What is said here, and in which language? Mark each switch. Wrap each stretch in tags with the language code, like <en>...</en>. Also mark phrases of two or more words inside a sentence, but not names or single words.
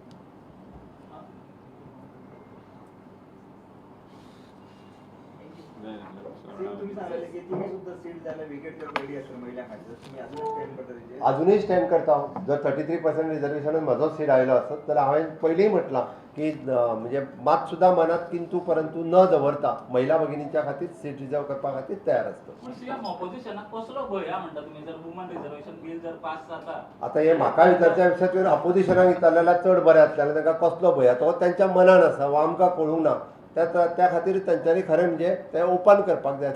<kok>अजूनही स्टँड करता. जर 33% रिजर्वेशन म्हजो सीट आयलो आसत जाल्यार हांवें पयलींय म्हटलां की म्हणजे मात सुद्दां मनात किंतु परंतु न दवरता महिला भगिनींच्या खातीर सीट रिजर्व करपा खातीर तयार आसता. आतां हे म्हाका विचारच्या विशयाचेर अपोजिशनाक विचारलेल्या चड बरें आसलें. तांकां कसलो भंय तो तांच्या मनान आसा हो आमकां कळूंक ना. त्या खातीर तांच्यांनी खरें म्हणजे तें ओपन करपाक जाय आसलें.</kok>